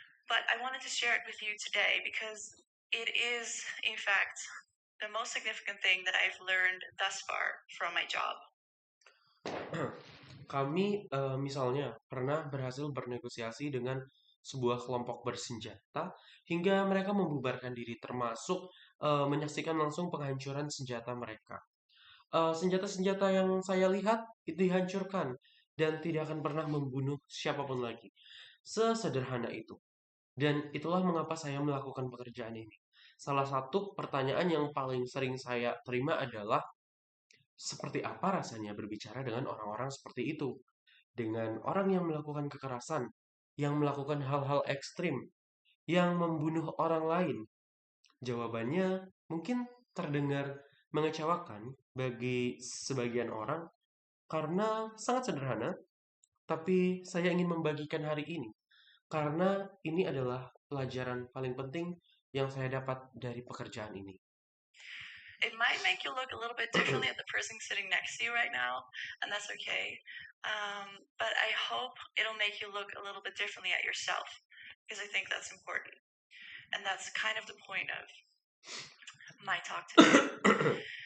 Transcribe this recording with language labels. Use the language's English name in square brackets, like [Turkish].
[English] But I wanted to share it with you today because it is, in fact, the most significant thing that I've learned thus far from my job. [Indonesian] Kami misalnya pernah berhasil bernegosiasi dengan sebuah kelompok bersenjata hingga mereka membubarkan diri, termasuk menyaksikan langsung penghancuran senjata mereka. Senjata-senjata yang saya lihat itu dihancurkan dan tidak akan pernah membunuh siapapun lagi. Sesederhana itu. Dan itulah mengapa saya melakukan pekerjaan ini. Salah satu pertanyaan yang paling sering saya terima adalah, seperti apa rasanya berbicara dengan orang-orang seperti itu? Dengan orang yang melakukan kekerasan, yang melakukan hal-hal ekstrim, yang membunuh orang lain. Jawabannya mungkin terdengar mengecewakan bagi sebagian orang karena sangat sederhana, tapi saya ingin membagikan hari ini karena ini adalah pelajaran paling penting yang saya dapat dari pekerjaan ini. [English] It might make you look a little bit differently at the person sitting next to you right now, and that's okay. But I hope it'll make you look a little bit differently at yourself, because I think that's important. And that's kind of the point of my talk today.